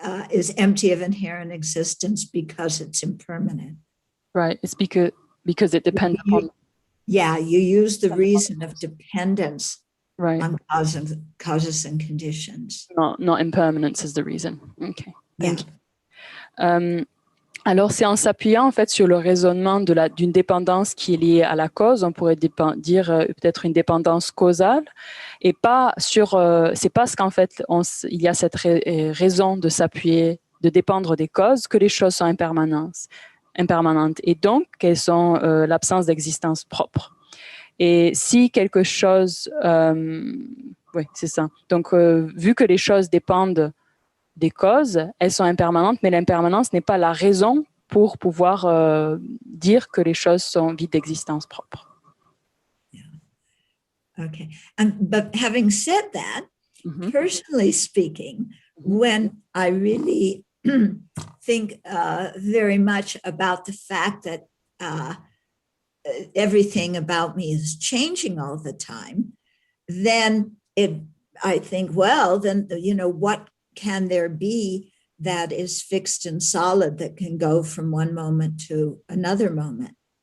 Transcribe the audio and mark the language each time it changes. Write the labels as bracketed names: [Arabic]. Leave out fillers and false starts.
[English] is empty of inherent existence because it's impermanent. Right. It's because it depends upon. Yeah, you use the reason of dependence Right. on causes and conditions. Not impermanence is the reason. Okay. Yeah. Thank you. [French] Alors, c'est en s'appuyant en fait sur le raisonnement d'une dépendance qui est liée à la cause, on pourrait dire peut-être une dépendance causale, et pas sur, c'est parce qu'en fait il y a cette raison de s'appuyer, de dépendre des causes, que les choses sont impermanentes, et donc qu'elles sont l'absence d'existence propre. Et si quelque chose, oui, c'est ça. Donc, vu que les choses dépendent des causes, elles sont impermanentes, mais l'impermanence n'est pas la raison pour pouvoir dire que les choses sont vides d'existence propre. [English] Yeah. Okay. But having said that, personally speaking, when I really think very much about the fact that everything about me is changing all the time, then I think, well, then, what can there be that is fixed and solid that can go from one moment to another moment?